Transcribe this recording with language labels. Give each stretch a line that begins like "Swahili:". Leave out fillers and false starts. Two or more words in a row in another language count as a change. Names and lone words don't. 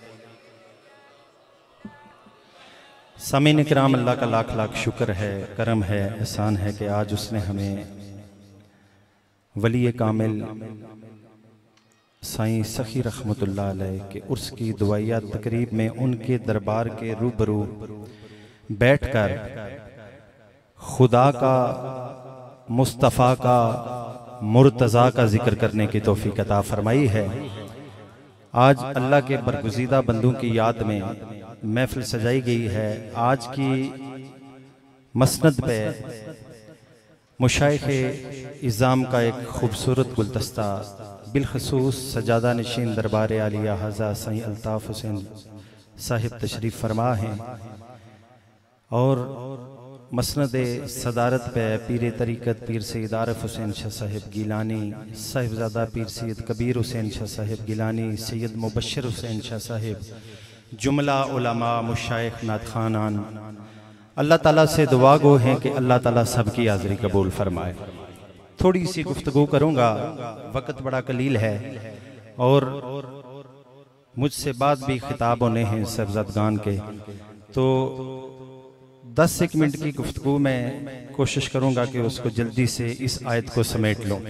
Urdu: سامعین اکرام، اللہ کا لاکھ لاکھ شکر ہے، کرم ہے، احسان ہے کہ آج اس نے ہمیں ولی کامل سائیں سخی رحمت اللہ علیہ کے عرس کی دعائیہ تقریب میں ان کے دربار کے روبرو بیٹھ کر خدا کا، مصطفیٰ کا، مرتضیٰ کا ذکر کرنے کی توفیق عطا فرمائی ہے. آج اللہ کے برگزیدہ بندوں کی یاد میں محفل سجائی گئی ہے. آج کی مسند پہ مشائخِ عظام کا ایک خوبصورت گلدستہ بالخصوص سجادہ نشین دربار عالیہ ہذا سائیں الطاف حسین صاحب تشریف فرما ہیں اور مسند صدارت پہ پیر طریقت پیر سید عارف حسین شاہ صاحب گیلانی، صاحبزادہ پیر سید کبیر حسین شاہ صاحب گیلانی، سید مبشر حسین شاہ صاحب، جملہ علما مشائخ نعت خوانان اللہ تعالیٰ سے دعا گو ہیں کہ اللہ تعالیٰ سب کی حاضری قبول فرمائے. تھوڑی سی گفتگو کروں گا، وقت بڑا قلیل ہے اور مجھ سے بعد بھی خطاب ہونے ہیں صاحبزادگان کے، تو 10-1 منٹ کی گفتگو میں کوشش کروں گا کہ اس کو جلدی سے اس آیت کو سمیٹ لوں.